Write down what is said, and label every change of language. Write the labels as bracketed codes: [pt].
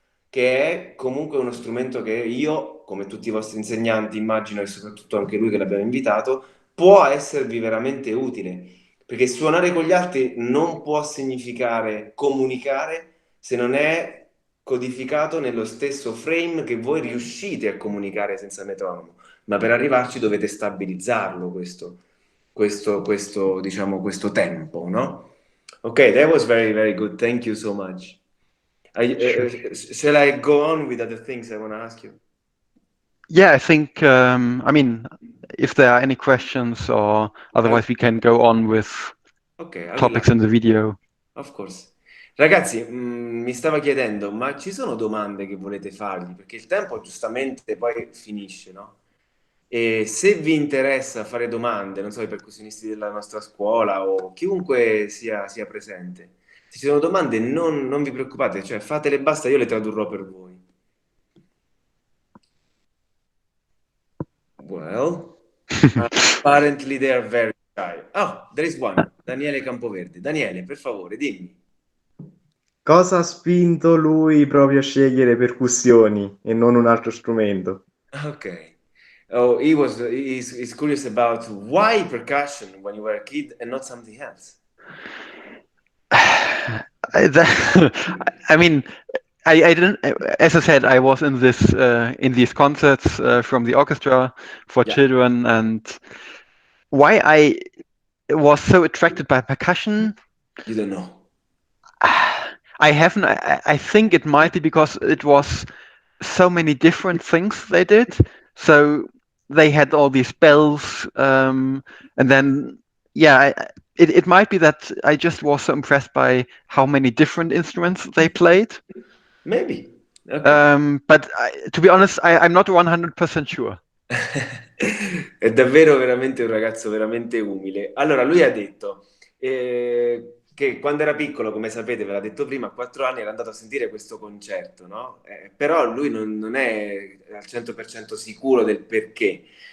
[it] che è comunque uno strumento che io, come tutti i vostri insegnanti, immagino, e soprattutto anche lui che l'abbiamo invitato, può esservi veramente utile, perché suonare con gli altri non può significare comunicare se non è codificato nello stesso frame che voi riuscite a comunicare senza metronomo, ma per arrivarci dovete stabilizzarlo diciamo, questo tempo, no? [en] Ok, that was very, very good. Thank you so much. Sure. Shall I go on with other things I want to ask you? Yeah, I think, I mean, if there are any questions or otherwise we can go on with Ok, topics in the video. of course. [it] Ragazzi, mi stava chiedendo, ma ci sono domande che volete fargli? Perché il tempo giustamente poi finisce, no? E se vi interessa fare domande, non so, i percussionisti della nostra scuola o chiunque sia presente, se ci sono domande non vi preoccupate, cioè fatele e basta, io le tradurrò per voi. [en] Well, apparently they are very shy. Oh, there is one, Daniele Campoverde. [it] Daniele, per favore, dimmi. Cosa ha spinto lui proprio a scegliere percussioni e non un altro strumento? [en] Okay. Oh, he's curious about why percussion when you were a kid and not something else. I mean, I didn't. As I said, I was in these concerts from the orchestra for Yeah. children, and why I was so attracted by percussion. You don't know. I haven't. I think it might be because it was so many different things they did. So they had all these bells, and then it might be that I just was so impressed by how many different instruments they played. Maybe. Okay. But to be honest, I'm not 100% sure. [it] È davvero veramente un ragazzo veramente umile. Allora, lui ha detto che quando era piccolo, come sapete, ve l'ha detto prima, a 4 anni era andato a sentire questo concerto, no? Però lui non è al 100% sicuro del perché.